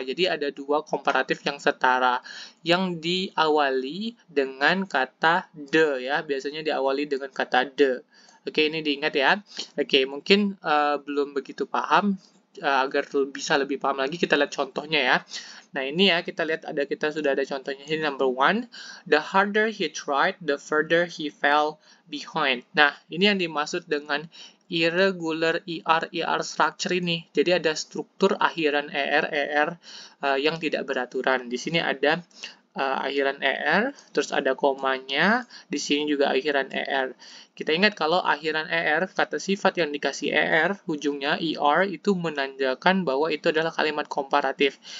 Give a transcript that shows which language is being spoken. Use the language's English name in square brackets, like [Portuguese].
[Indonesian] Jadi ada dua komparatif yang setara yang diawali dengan kata the ya. Biasanya diawali dengan kata the. Oke, ini diingat ya. Oke, mungkin belum begitu paham. Agar bisa lebih paham lagi, kita lihat contohnya ya. Nah, ini ya, kita sudah ada contohnya. Ini [English] number one. The harder he tried, the further he fell behind. [Indonesian] Nah, ini yang dimaksud dengan irregular ER structure ini. Jadi ada struktur akhiran ER yang tidak beraturan. Di sini ada akhiran terus ada komanya, di sini juga akhiran Kita ingat kalau akhiran kata sifat yang dikasih ujungnya itu menandakan bahwa itu adalah kalimat komparatif.